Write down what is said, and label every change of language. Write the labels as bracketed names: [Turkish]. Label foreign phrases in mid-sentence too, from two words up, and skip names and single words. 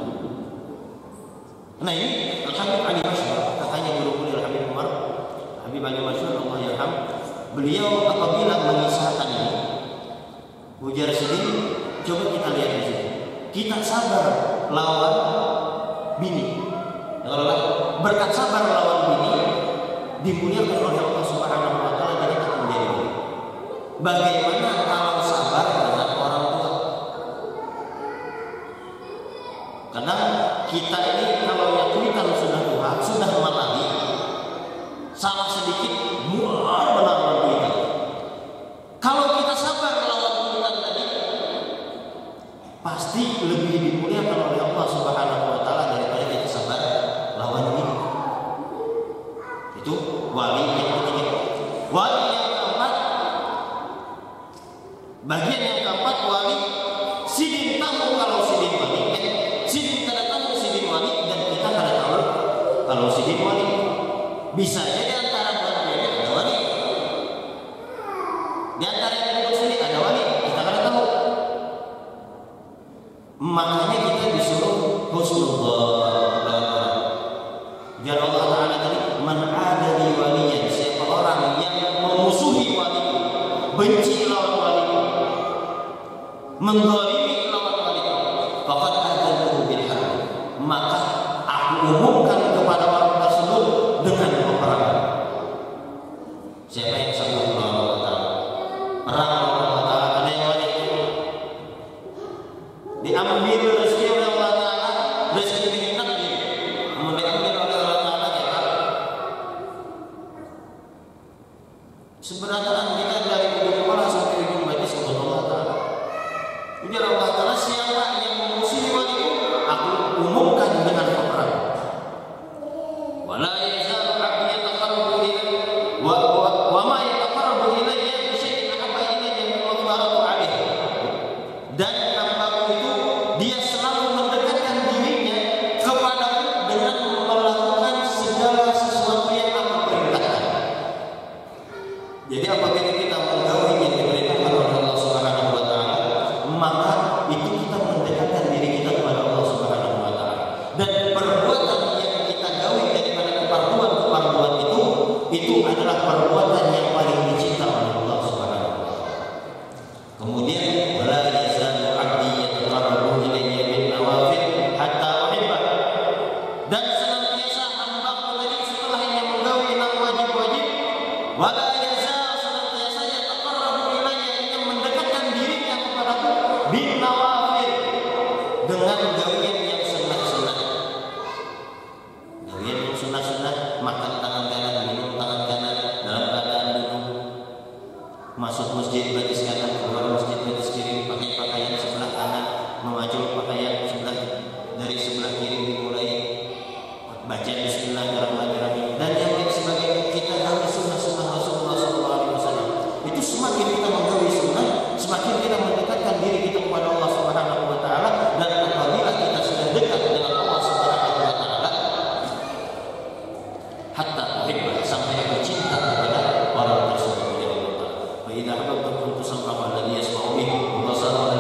[Indonesian] Nah ini Al-Habib Ali Masyhur, katanya guru kuliah Habib Umar, Habib Ali Masyhur [Arabic] الله يرحم. [Indonesian] Beliau apabila mengisahkan ini, ujar sendiri, coba kita lihat di sini. Kita sabar lawan bini. Berkat sabar lawan bini dimuliakan oleh Allah Subhanahu wa taala dan kita menjadi wali. Bagaimana kalau sabar dengan orang tua? Kadang kita ini kalau yakin sudah tua, sudah malali, salah sedikit benar-benar kita. Kalau kita sabar lawan kita tadi, pasti lebih dimuliakan oleh Allah Subhanahu wa taala daripada kita sabar lawan ini. Itu wali yang ketiga. Wali yang keempat, bagian yang keempat, [Banjar] wali sidin tahu kalau sidin wali, sidin kada tahu sidin wali, dan kita kada tahu kalau sidin wali. [Indonesian] Bisa jadi antara keduanya ada wali, di antara yang duduk sini ada wali, kita kada tahu. Makanya kita disuruh husnudzon. Biar Allah Taala tadi [Arabic] من عادى لي وليا, [Indonesian] siapa orang yang memusuhi waliku, benci lawan waliku, mendzalimi lawan waliku, [Arabic] فقد آذنته بالحرب, [Indonesian] maka aku umumkan kepada orang tersebut dengan peperangan. Siapa yang sanggup melawan Allah Taala? Perang melawan Allah Taala, ada yang wali diambil rezeki oleh Allah Taala, rezeki diminta dia, mau diambil oleh Allah Taala ya. Sebenarnya kita dari ujung kepala sampai ujung batis kepada Allah Taala. Jadi Allah Taala siapa yang memusuhi waliku, aku umumkan dengan peperangan. [Arabic] ولا يزال عبدي يتقرب إلي وما يتقرب إلي بشيء أحب إلي مما افترضت عليه. [Indonesian] Dan hambaku itu dia selalu mendekatkan dirinya kepadaku dengan melakukan segala sesuatu yang aku perintahkan. Jadi apabila kita menggauli yang diperintahkan oleh Allah Subhanahu wa taala, maka itu kita mendekatkan diri kita kepada Allah Subhanahu wa taala. Dan perbuatan yang kita gauli daripada keparduan itu adalah perbuatan yang paling dicinta oleh Allah Subhanahu wa taala. Kemudian [Arabic] ولا يزال عبدي يتقرب إلي بالنوافل حتى أحبه. [Indonesian] Dan senantiasa hamba-Ku tadi setelahnya menggawi enam wajib-wajib, [Arabic] ولا يزال [Indonesian] senantiasa [Arabic] يتقرب إلي, [Indonesian] yang mendekatkan dirinya kepadaku [Arabic] بالنوافل, [Indonesian] dengan gawian yang sunnah-sunnah. Gawian yang sunnah-sunnah, makan tangan kanan, minum tangan kanan dalam keadaan duduk, masuk masjid batis kanan, keluar masjid batis kiri, pakai pakaian sebelah kanan, memacu pakaian dari sebelah kiri, dimulai baca Bismillahirrahmanirrahim dan yang lain sebagainya. Kita tahu sunnah-sunnah Rasulullah SAW. Itu semakin kita menggawi sunnah, semakin kita mendekatkan diri kita kepada Allah Subhanahu wa taala. Dan apabila kita sudah dekat dengan Allah Subhanahu wa taala, [Arabic] حتى أحبه, [Indonesian] sampai aku cinta kepada orang tersebut. [Arabic] وإذا أحببته كنت سمعه الذي يسمع به و